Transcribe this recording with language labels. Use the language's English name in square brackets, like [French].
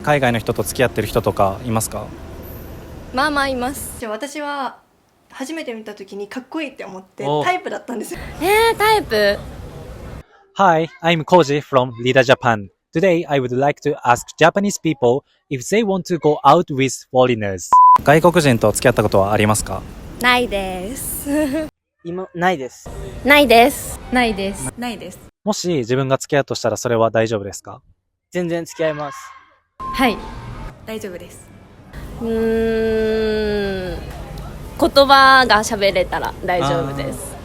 [Japanese] 海外の人と付き合ってる人とかいますか？まあまあいます。じゃあ私は初めて見た時にかっこいいって思っておタイプだったんですよ。タイプ [English] Hi, I'm Koji from Lida Japan. Today, I would like to ask Japanese people if they want to go out with foreigners. [Japanese] 外国人と付き合ったことはありますか？ないです。ないです。ないです。ないです。ないです。もし自分が付き合うとしたらそれは大丈夫ですか？全然付き合います。はい。大丈夫です。言葉が喋れたら大丈夫です。